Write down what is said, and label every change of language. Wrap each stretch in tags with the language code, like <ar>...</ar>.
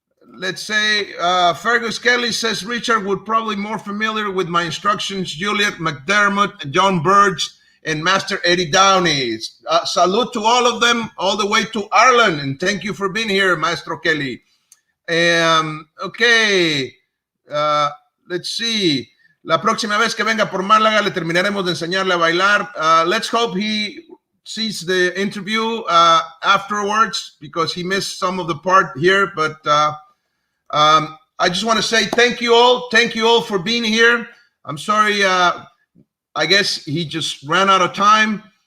<en>Let's say Fergus Kelly says Richard would probably more familiar with my instructions. Juliet McDermott, John Burge, and Master Eddie Downey. Salute to all of them, all the way to Ireland, and thank you for being here, Maestro Kelly. Okay, let's see.</en> <es>La próxima vez que venga por Málaga le terminaremos de enseñarle a bailar.</es> <en>Let's hope he sees the interview afterwards because he missed some of the part here. But I just want to say thank you all. Thank you all for being here. I'm sorry. I guess he just ran out of time.</en>